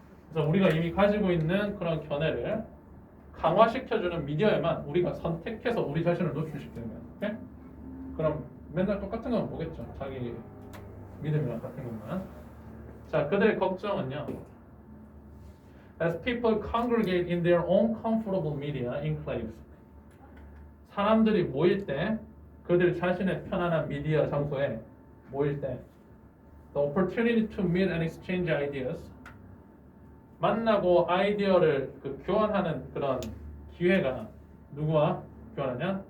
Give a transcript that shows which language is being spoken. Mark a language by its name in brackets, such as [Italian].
[Korean] 그래서 우리가 이미 가지고 있는 그런 견해를 강화시켜주는 미디어에만 우리가 선택해서 우리 자신을 노출시키는 거예요. 오케이? 그럼 맨날 똑같은 것만 보겠죠. 자기 믿음이랑 같은 것만. 자, 그들의 걱정은요. [English] As people congregate in their own comfortable media enclaves. [Korean] 사람들이 모일 때 그들 자신의 편안한 미디어 장소에 모일 때 [English] the opportunity to meet and exchange ideas [Korean] 만나고 아이디어를 교환하는 그런 기회가 누구와 교환하냐?